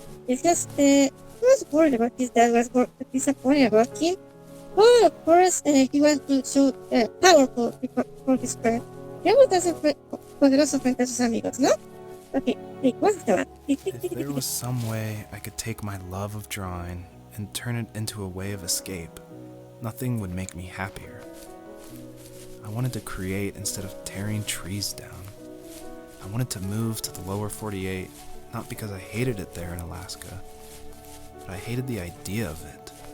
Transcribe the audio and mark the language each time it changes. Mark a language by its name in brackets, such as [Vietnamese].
[English] It's just, he was worried about his dad, was disappointed about him, but of course, he wanted to show powerful for his friend. [Spanish] Y algo tan poderoso frente a sus amigos, ¿no? Ok, ¿cuál estaba? [English] If there was some way I could take my love of drawing and turn it into a way of escape, nothing would make me happier. I wanted to create instead of tearing trees down. I wanted to move to the lower 48, not because I hated it there in Alaska, but I hated the idea of it.